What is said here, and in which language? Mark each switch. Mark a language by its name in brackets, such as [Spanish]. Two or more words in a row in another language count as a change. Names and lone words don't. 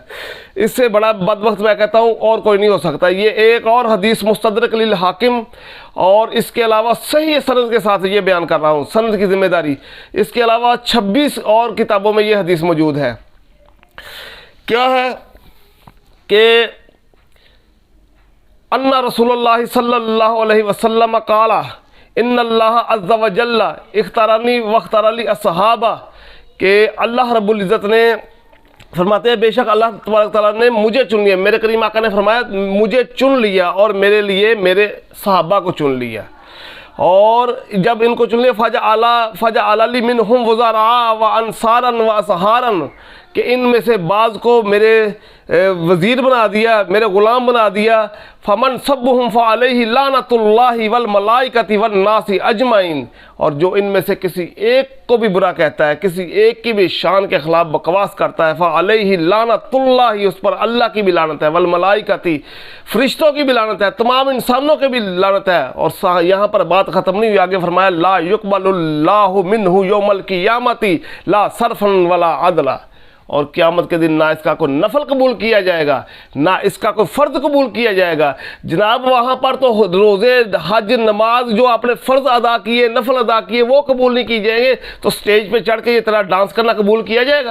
[Hindi] इससे बड़ा बदबख्त मैं कहता हूँ और कोई नहीं हो सकता। ये एक और हदीस मुस्तदरक लिल हाकिम, और इसके अलावा सही सनद के साथ ये बयान कर रहा हूँ, सनद की ज़िम्मेदारी। इसके अलावा 26 और किताबों में ये हदीस मौजूद है। क्या है कि [Arabic] أن رسول الله صلى الله عليه وسلم قال إن الله عز وجل اختارني واختار لي أصحابا, [Hindi] के अल्लाह रब्बुल इज़्ज़त ने फरमाते हैं बेशक अल्लाह तबारक तआला ने मुझे चुन लिया, मेरे करीम आका ने फरमाया मुझे चुन लिया और मेरे लिए मेरे सहाबा को चुन लिया। और जब इनको चुन लिया [Arabic] فجعل لي منهم وزراء وأنصارا وأصهارا, [Hindi] कि इनमें से बाज़ को मेरे वज़ीर बना दिया, मेरे ग़ुलाम बना दिया। [Arabic] فمن سبهم فعليه لعنة الله والملائكة والناس أجمعين, [Hindi] और जो इनमें से किसी एक को भी बुरा कहता है, किसी एक की भी शान के ख़िलाफ़ बकवास करता है, [Arabic] فعليه لعنة الله, [Hindi] उस पर अल्लाह की भी लानत है, [Arabic] والملائكة, [Hindi] फ़रिश्तों की भी लानत है, तमाम इंसानों की भी लानत है। और यहाँ पर बात ख़त्म नहीं हुई, आगे फरमाया [Arabic] لا يقبل الله منه يوم القيامة لا صرفا ولا عدلا, [Hindi] और क़यामत के दिन ना इसका कोई नफल कबूल किया जाएगा, ना इसका कोई फ़र्ज़ कबूल किया जाएगा। जनाब वहाँ पर तो रोज़े, हज, नमाज जो आपने फ़र्ज़ अदा किए, नफल अदा किए, वो कबूल नहीं किए जाएंगे, तो स्टेज पे चढ़ के ये तरह डांस करना कबूल किया जाएगा?